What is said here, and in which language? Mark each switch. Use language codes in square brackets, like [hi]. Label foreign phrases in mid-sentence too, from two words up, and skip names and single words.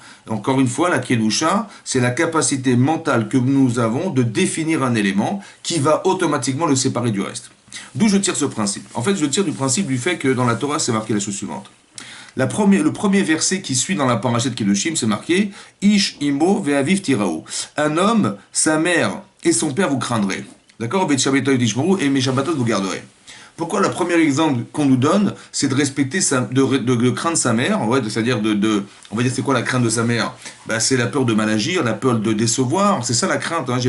[fr] Encore une fois, la Kedusha, c'est la capacité mentale que nous avons de définir un élément qui va automatiquement le séparer du reste. D'où je tire ce principe. En fait, je tire du principe du fait que dans la Torah, c'est marqué la chose suivante. Le premier verset qui suit dans la parashat Kedoshim, c'est marqué [he] איש אמו ואביו תיראו. [fr] Un homme, sa mère et son père vous craindraient. D'accord? Et mes shabbatot vous garderez. Pourquoi le premier exemple qu'on nous donne, c'est de respecter, de craindre sa mère, ouais, c'est-à-dire on va dire c'est quoi la crainte de sa mère? C'est la peur de mal agir, la peur de décevoir, c'est ça la crainte, hein.